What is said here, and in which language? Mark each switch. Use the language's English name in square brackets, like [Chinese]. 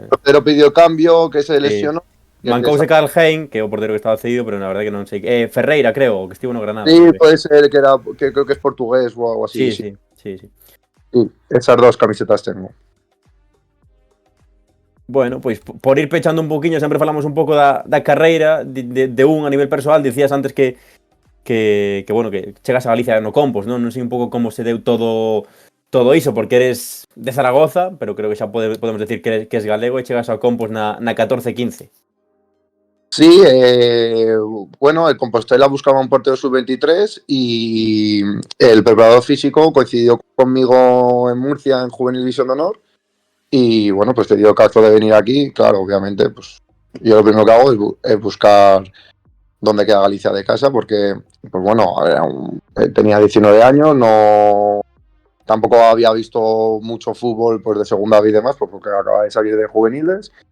[Spanish] El portero pidió cambio, que se lesionó. [Galician] Mancouse Carl Hein, que é o portero que estaba cedido, pero na verdade que non sei. Ferreira, creo, que estivo no Granada. [Spanish] Sí, puede ser que creo que es portugués o algo así. Sí. Sí, esas 2 camisetas tengo. [Galician] Bueno, pois por ir pechando un poquinho, sempre falamos un pouco da carreira de un a nivel persoal. Dicías antes que bueno, que chegas a Galicia no Compos, non sei un pouco como se deu todo iso, porque eres de Zaragoza, pero creo que xa podemos decir que es galego e chegas ao Compos na 14-15. [Spanish] Sí, bueno, el Compostela buscaba un portero sub-23 y el preparador físico coincidió conmigo en Murcia en Juvenil División de Honor y bueno, pues te dio caso de venir aquí. Claro, obviamente, pues yo lo primero que hago es buscar dónde queda Galicia de casa porque, pues bueno, tenía 19 años, tampoco había visto mucho fútbol pues de segunda B y demás, porque acaba de salir de juveniles.